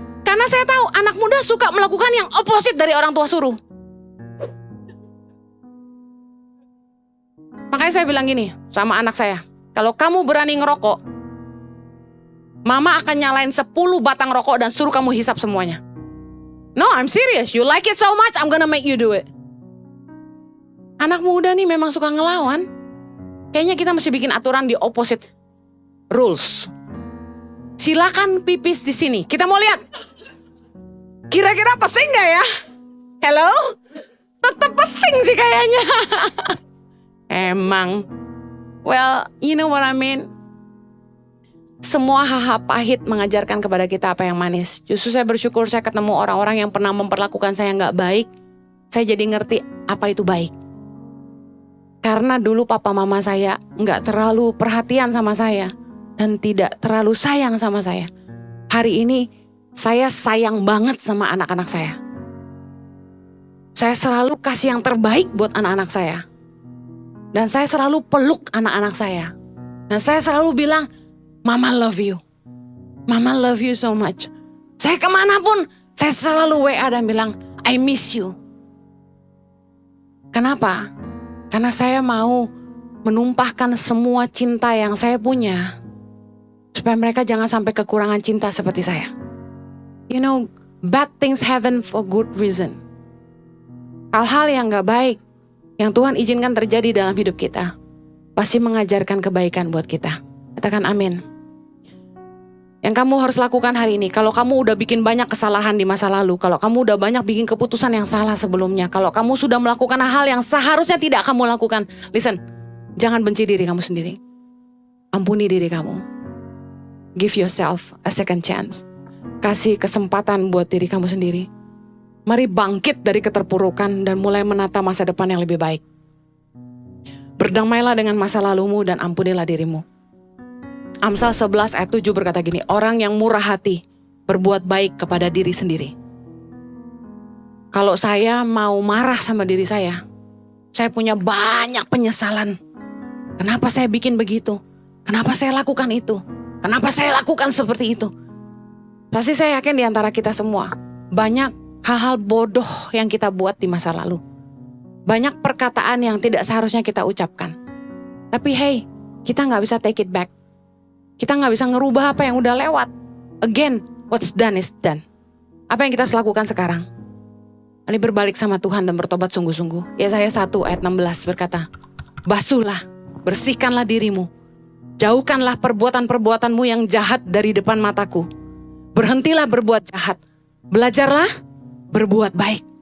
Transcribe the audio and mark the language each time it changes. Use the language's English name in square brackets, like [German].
[Indonesian] Karena saya tahu anak muda suka melakukan yang opposite dari orang tua suruh. Makanya saya bilang gini sama anak saya, kalau kamu berani ngerokok, mama akan nyalain 10 batang rokok dan suruh kamu hisap semuanya. [English] No, I'm serious, you like it so much, I'm gonna make you do it. [Indonesian] Anak muda nih memang suka ngelawan. Kayaknya kita mesti bikin aturan di [English] opposite rules. [Indonesian] Silakan pipis di sini. Kita mau lihat. Kira-kira pesing gak ya? Hello? Tetap pesing sih kayaknya. Emang. [English] Well, you know what I mean. [Indonesian] Semua hal-hal pahit mengajarkan kepada kita apa yang manis. Justru saya bersyukur saya ketemu orang-orang yang pernah memperlakukan saya gak baik. Saya jadi ngerti apa itu baik. Karena dulu papa mama saya gak terlalu perhatian sama saya. Dan tidak terlalu sayang sama saya. Hari ini saya sayang banget sama anak-anak saya. Saya selalu kasih yang terbaik buat anak-anak saya. Dan saya selalu peluk anak-anak saya. Dan saya selalu bilang, [English] Mama love you. Mama love you so much. [Indonesian] Saya kemanapun, saya selalu WA dan bilang, [English] I miss you. [Indonesian] Kenapa? Karena saya mau menumpahkan semua cinta yang saya punya. Supaya mereka jangan sampai kekurangan cinta seperti saya. [English] You know, bad things happen for good reason. [Indonesian] Hal-hal yang gak baik, yang Tuhan izinkan terjadi dalam hidup kita, pasti mengajarkan kebaikan buat kita. Katakan amin. Yang kamu harus lakukan hari ini, kalau kamu udah bikin banyak kesalahan di masa lalu, kalau kamu udah banyak bikin keputusan yang salah sebelumnya, kalau kamu sudah melakukan hal yang seharusnya tidak kamu lakukan, listen, jangan benci diri kamu sendiri. Ampuni diri kamu. [English] Give yourself a second chance. [Indonesian] Kasih kesempatan buat diri kamu sendiri. Mari bangkit dari keterpurukan dan mulai menata masa depan yang lebih baik. Berdamailah dengan masa lalumu dan ampunilah dirimu. Amsal 11 ayat 7 berkata gini, orang yang murah hati berbuat baik kepada diri sendiri. Kalau saya mau marah sama diri saya punya banyak penyesalan. Kenapa saya bikin begitu? Kenapa saya lakukan itu? Kenapa saya lakukan seperti itu? Pasti saya yakin di antara kita semua, banyak hal-hal bodoh yang kita buat di masa lalu. Banyak perkataan yang tidak seharusnya kita ucapkan. Tapi hey, kita gak bisa [English] take it back. [Indonesian] Kita gak bisa ngerubah apa yang udah lewat. [English] Again, what's done is done. [Indonesian] Apa yang kita harus lakukan sekarang? Mari berbalik sama Tuhan dan bertobat sungguh-sungguh. Yesaya 1 ayat 16 berkata, basuhlah, bersihkanlah dirimu. Jauhkanlah perbuatan-perbuatanmu yang jahat dari depan mataku. Berhentilah berbuat jahat. Belajarlah berbuat baik.